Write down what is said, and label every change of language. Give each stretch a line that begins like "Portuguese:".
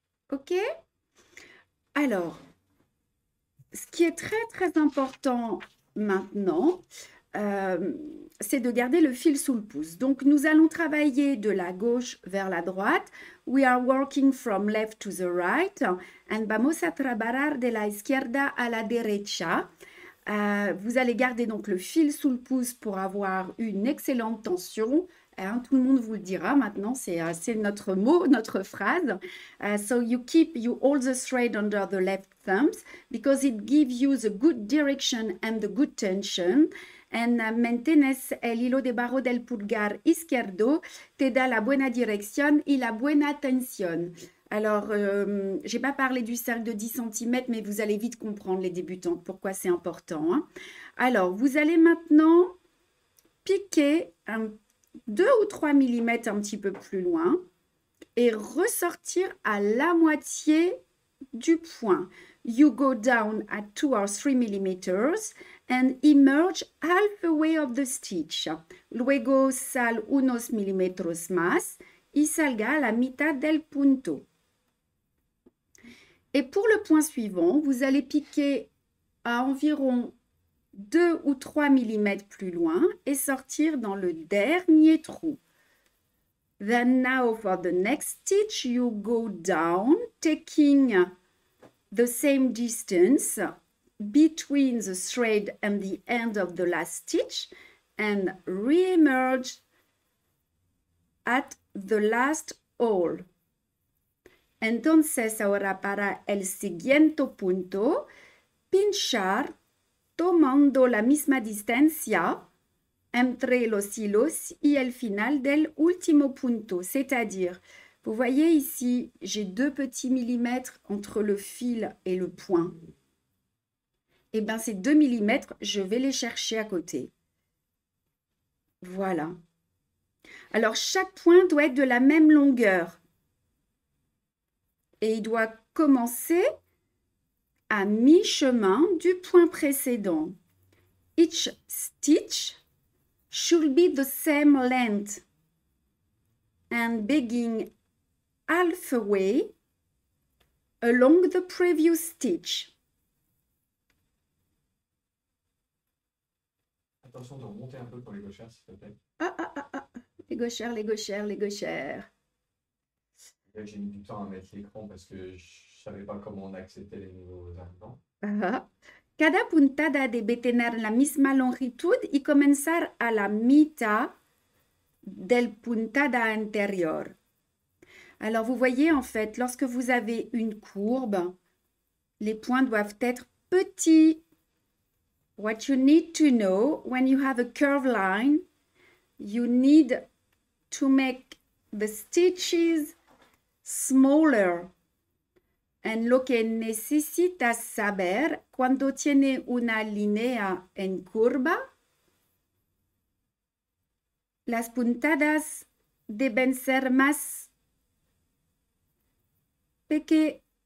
English: OK?
French: Alors, ce qui est très, très important maintenant, c'est de garder le fil sous le pouce. Donc, nous allons travailler de la gauche vers la droite.
English: We are working from left to the right.
Spanish: And vamos a trabajar de la izquierda a la derecha.
French: Vous allez garder donc le fil sous le pouce pour avoir une excellente tension. Tout le monde vous le dira maintenant, c'est notre mot, notre phrase.
English: So you hold the thread under the left thumbs because it gives you the good direction and the good tension.
Spanish: And mantienes el hilo de barro del pulgar izquierdo, te da la buena dirección y la buena tensión.
French: Alors, je n'ai pas parlé du cercle de 10 cm, mais vous allez vite comprendre, les débutantes, pourquoi c'est important. Hein. Alors, vous allez maintenant piquer 2 ou 3 mm un petit peu plus loin et ressortir à la moitié du point.
English: You go down at 2 or 3 mm and emerge halfway of the stitch.
Spanish: Luego sal unos milímetros más y salga a la mitad del punto.
French: Et pour le point suivant, vous allez piquer à environ 2 ou 3 mm plus loin et sortir dans le dernier trou.
English: Then now for the next stitch, you go down, taking the same distance between the thread and the end of the last stitch and re-emerge at the last hole.
Spanish: Entonces, ahora para el siguiente punto, pinchar tomando la misma distancia entre los hilos y el final del último punto.
French: C'est-à-dire, vous voyez ici, j'ai 2 petits millimètres entre le fil et le point. Et bien, ces 2 mm, je vais les chercher à côté. Voilà. Alors, chaque point doit être de la même longueur. Et il doit commencer à mi-chemin du point précédent.
English: Each stitch should be the same length and beginning halfway along the previous stitch.
French: Attention de remonter un peu pour les gauchères, s'il te plaît. Les gauchères, les gauchères, les gauchères. J'ai mis du temps à mettre l'écran parce que je savais pas comment on acceptait les nouveaux arrivants.
Spanish: Cada puntada debe tener la misma longitud y comenzar a la mitad del puntada anterior.
French: Alors, vous voyez, en fait, lorsque vous avez une courbe, les points doivent être petits.
English: What you need to know, when you have a curved line, you need to make the stitches smaller.
Spanish: En lo que necesitas saber cuando tiene una línea en curva Las puntadas deben ser más pequeñas.